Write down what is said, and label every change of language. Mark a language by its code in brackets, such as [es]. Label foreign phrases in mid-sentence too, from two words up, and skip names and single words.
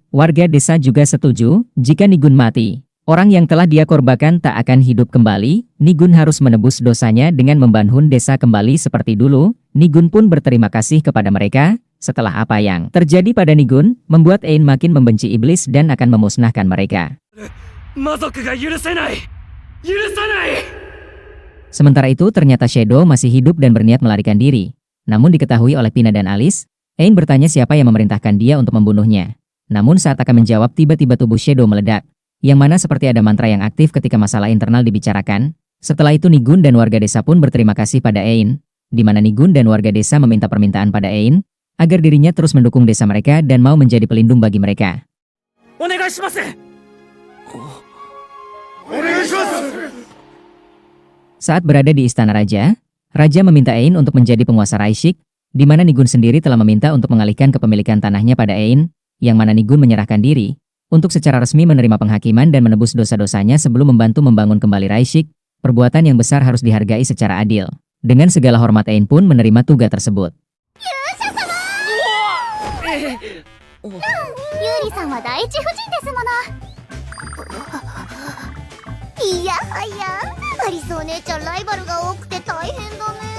[id] Warga desa juga setuju, jika Nigun mati, orang yang telah dia korbankan tak akan hidup kembali. Nigun harus menebus dosanya dengan membangun desa kembali seperti dulu. Nigun pun berterima kasih kepada mereka. Setelah apa yang terjadi pada Nigun, membuat Ein makin membenci iblis dan akan memusnahkan mereka. [ja] 魔族が許せない許さない [id] Sementara itu ternyata Shadow masih hidup dan berniat melarikan diri. Namun diketahui oleh Pina dan Alice, Ein bertanya siapa yang memerintahkan dia untuk membunuhnya. Namun saat akan menjawab tiba-tiba tubuh Shadow meledak, yang mana seperti ada mantra yang aktif ketika masalah internal dibicarakan. Setelah itu Nigun dan warga desa pun berterima kasih pada Ein, di mana Nigun dan warga desa meminta permintaan pada Ein, agar dirinya terus mendukung desa mereka dan mau menjadi pelindung bagi mereka. [ja] お願いします [id] Saat berada di istana raja, raja meminta Ein untuk menjadi penguasa Raishik, di mana Nigun sendiri telah meminta untuk mengalihkan kepemilikan tanahnya pada Ein, yang mana Nigun menyerahkan diri untuk secara resmi menerima penghakiman dan menebus dosa-dosanya sebelum membantu membangun kembali Raishik. Perbuatan yang besar harus dihargai secara adil. Dengan segala hormat Ein pun menerima tugas tersebut. [ja] Yuri さんは第一夫人ですもの。いやはや、アリスお姉ちゃんライバルが多くて大変だね。